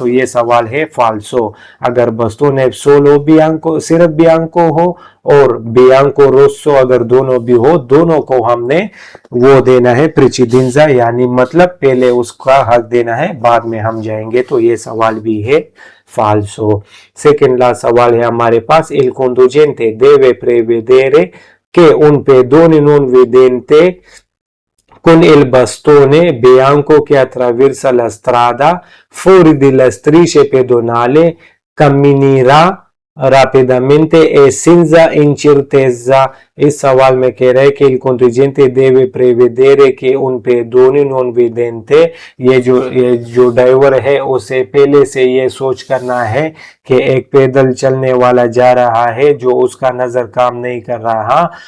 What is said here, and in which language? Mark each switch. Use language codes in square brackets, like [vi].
[hi] तो ये सवाल है फाल्सो। अगर बस्तूने सोलो बियांको, सिर्फ बियांको हो, और बियांको रोसो अगर दोनों भी हो, दोनों को हमने वो देना है प्रेसिडेंजा, यानी मतलब पहले उसका हक देना है, बाद में हम जाएंगे। तो ये सवाल भी है falso। सेकेंड लास्ट सवाल है हमारे पास, [it] il conducente deve prevedere che un pedone non vedente con il bastone bianco che attraversa la strada fuori della striscia pedonale camminerà rapidamente e senza incertezza। [hi] इस सवाल में कह रहे हैं कि [it] il conducente deve prevedere che un pedone non vedente, [hi] ये जो driver है उसे पहले से ये सोच करना है कि एक पैदल चलने वाला जा रहा है जो उसका नजर काम नहीं कर रहा,